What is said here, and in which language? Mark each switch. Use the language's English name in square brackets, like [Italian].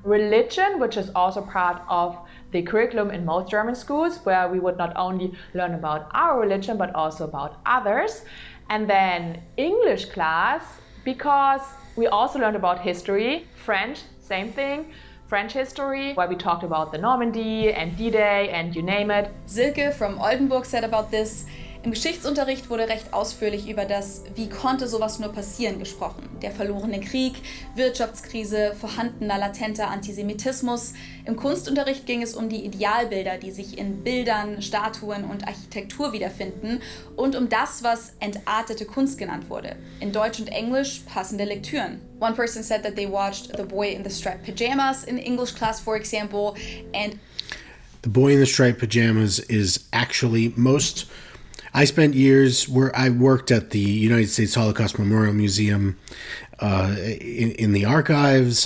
[English] Religion, which is also part of the curriculum in most German schools, where we would not only learn about our religion, but also about others. And then English class, because we also learned about history. French, same thing. French history, where we talked about the Normandy and D-Day and you name it. Silke from Oldenburg said about this: [German] Im Geschichtsunterricht wurde recht ausführlich über das "Wie konnte sowas nur passieren" gesprochen. Der verlorene Krieg, Wirtschaftskrise, vorhandener latenter Antisemitismus. Im Kunstunterricht ging es um die Idealbilder, die sich in Bildern, Statuen und Architektur wiederfinden und um das, was entartete Kunst genannt wurde. In Deutsch und Englisch passende Lektüren. [English] One person said that they watched The Boy in the Striped Pajamas in English class, for example, and The Boy in the Striped Pajamas is actually I spent years where I worked at the United States Holocaust Memorial Museum in the archives.